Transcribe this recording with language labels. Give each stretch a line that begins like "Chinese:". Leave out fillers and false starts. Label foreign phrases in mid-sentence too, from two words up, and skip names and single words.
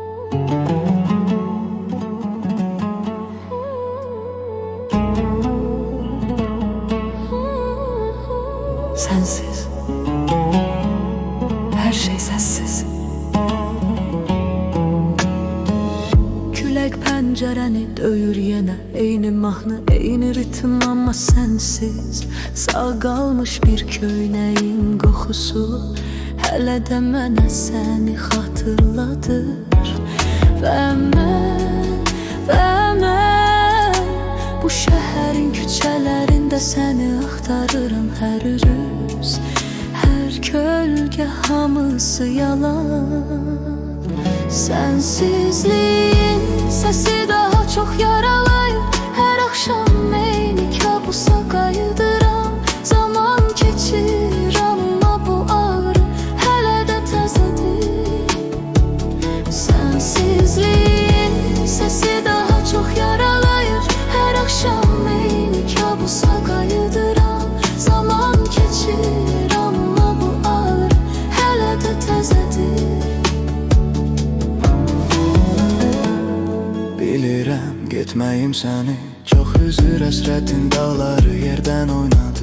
Turkish: Sensiz her şey sessiz.
Azerbaijani: Külək pəncərəni döyür yenə, eyni mahnı, eyni ritm, amma sensiz. Sağ qalmış bir köynəyin qoxusu hələ də mənə səni xatırladır. Və mən bu şəhərin küçələrində səni axtarıram. Hər üzüz, hər kölgə, hamısı yalan.
Turkish: Sensizliğin sesi daha çok yaralayır. Her akşam
Azerbaijani: eyni kabusa qayıdıram. Zaman keçir amma bu ağrı hələ də təzədir.
Turkish: Sensizliğin sesi daha çok yaralayır. Her akşam
Azerbaijani: eyni kabusa qayıdıram. Zaman keçir amma bu ağrı hələ də təzədir. Bilirəm getməyim səni çox üzür, həsrətin dağları yerdən oynadı.